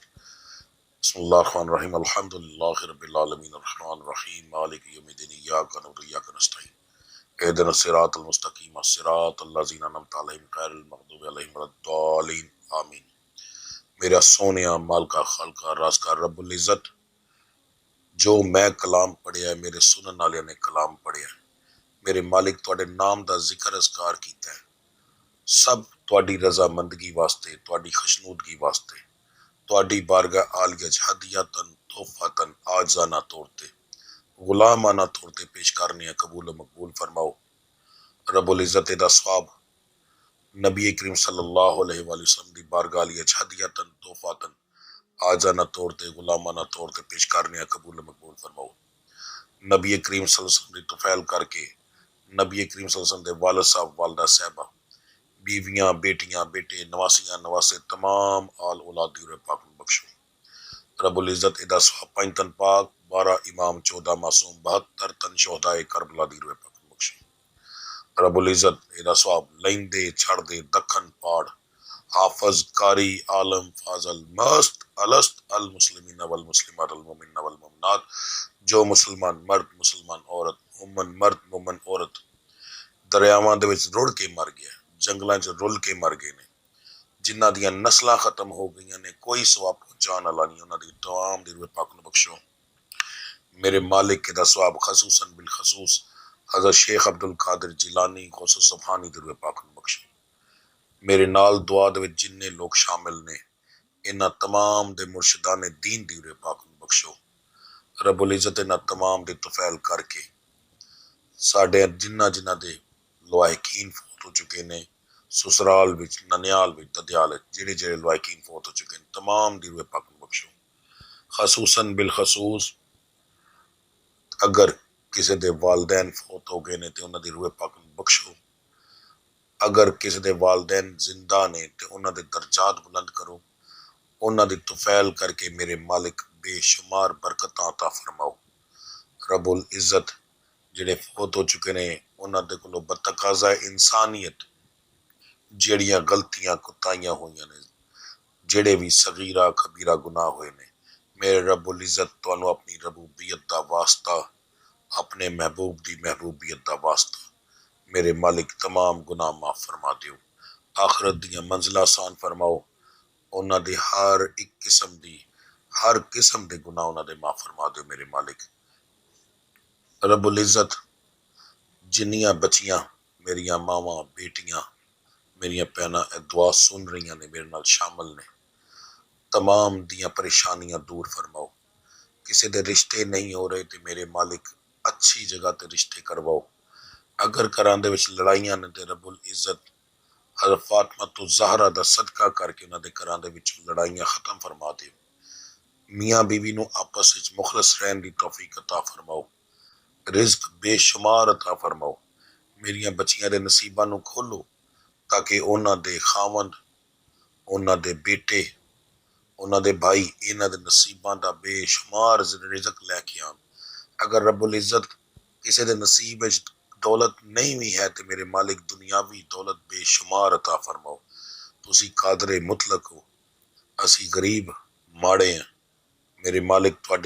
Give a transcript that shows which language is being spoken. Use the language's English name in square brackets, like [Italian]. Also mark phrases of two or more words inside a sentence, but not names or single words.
[Arabic] بسم اللہ الرحمن الرحیم، الحمدللہ رب العالمین الرحمن الرحیم مالک یوم الدین ایاک نعبد و ایاک نستعین اہدنا الصراط المستقیم صراط الذین انعمت علیہم غیر المغضوب علیہم ولا الضالین آمین۔ [Punjabi] میرا سونیا مالکا خالقہ راز کا رب العزت جو میں کلام پڑھیا ہے میرے سنن والے نے کلام پڑھیا ہے میرے مالک تواڈے نام دا ذکر اذکار کیتا ہے سب تواڈی رضا مندگی واسطے تواڈی خشنودگی واسطے تواڈی بارگاہ عالیہ ہدیتاً تحفتاً آجزانہ طور تے غلامانہ طور تے پیش کرنے قبول و مقبول فرماؤ رب العزت دا ثواب نبی کریم [Arabic] صلی اللہ علیہ وآلہ وسلم [Punjabi] دی بارگاہ عالیہ ہدیتاً تحفتاً آجزانہ طور تے غلامانہ طور تے پیش کرنے قبول و مقبول فرماؤ نبی کریم [Arabic] صلی اللہ علیہ وسلم [Punjabi] دی توفیل کر کے نبی کریم [Arabic] صلی اللہ علیہ وسلم [Punjabi] دے والد صاحب والدہ صاحبہ بیویاں بیٹیاں بیٹے نواسیاں نواسے تمام آل اولاد دی روح پاک نوں بخشو رب العزت ادا ثواب 5 تن پاک 12 امام 14 معصوم 72 تن شہدائے کربلا دی روح پاک نوں بخشو رب العزت ادا ثواب لیندے چھڑ دے دکھن پاڑ حافظ قاری عالم فاضل مست الست [Arabic] المسلمین والمسلمات المؤمنین والمؤمنات [Punjabi] جو مسلمان مرد مسلمان عورت مومن مرد مومن عورت دریاواں دے وچ رڑ کے مر گیا جنگلاں چ رل کے مر گئے نے جنہاں دیاں نسلاں ختم ہو گئیاں نے کوئی ثواب پہنچان والا نہیں انہاں دی تمام دی روح پاک نوں بخشو میرے مالک دا ثواب خصوصاً بالخصوص حضرت شیخ عبد القادر جیلانی غوث سبحانی دی روح پاک نوں بخشو میرے نال دعا دے وچ جننے لوگ شامل نے انہاں تمام دے مرشدان دین دی روح پاک نوں بخشو رب العزت انہاں تمام دے توفیل کر کے ساڈے جنہ دے لوائقین فوت ہو چکے نے سسرال وچ ننیال وچ ددیال وچ جڑے لوائقین فوت ہو چکے ہیں تمام دی روح پاک نوں بخشو خصوصاً بالخصوص اگر کسی دے والدین فوت ہو گئے نے تے انہاں دی روح پاک نوں بخشو اگر کسی دے والدین زندہ نے تے انہاں دے درجات بلند کرو انہاں دی توفیل کر کے میرے مالک بے شمار برکتاں عطا فرماؤ رب العزت جڑے فوت ہو چکے نے انہاں دے کولوں بتقاضا انسانیت جیڑیاں غلطیاں کوتاہیاں ہوئیاں نے جڑے بھی صغیرہ کبیرہ گناہ ہوئے نے میرے رب العزت تانوں اپنی ربوبیت دا واسطہ اپنے محبوب دی محبوبیت دا واسطہ میرے مالک تمام گناہ معاف فرما دیو آخرت دیاں منزلہ آسان فرماؤ انہاں دے ہر قسم دے گناہ انہاں دے معاف فرما دیو میرے مالک رب العزت جنیاں بچیاں میریاں ماواں بیٹیاں میریاں بہناں اے دعا سن رہیاں نے میرے نال شامل نے تمام دیاں پریشانیاں دور فرماؤ کسی دے رشتے نہیں ہو رہے تے میرے مالک اچھی جگہ تے رشتے کرواؤ اگر کران دے وچ لڑائیاں نے تے رب العزت حضرت فاطمہ تو زہرا دا صدقہ کر کے انہاں دے کران دے وچ لڑائیاں ختم فرما دیو میاں بیوی نو آپس وچ مخلص رہن دی توفیق عطا فرماؤ رزق بے شمار عطا فرماؤ میریاں بچیاں دے نصیباں نو کھولو تاکہ انہاں دے خاوند انہاں دے بیٹے انہاں دے بھائی انہاں دے نصیباں دا بے شمار رزق لے کے آن اگر رب العزت کسی دے نصیب وچ دولت نہیں بھی ہے تے میرے مالک دنیاوی دولت بے شمار عطا فرماؤ تسی قادر مطلق ہو اسی غریب ماڑے ہیں میرے مالک تواڈے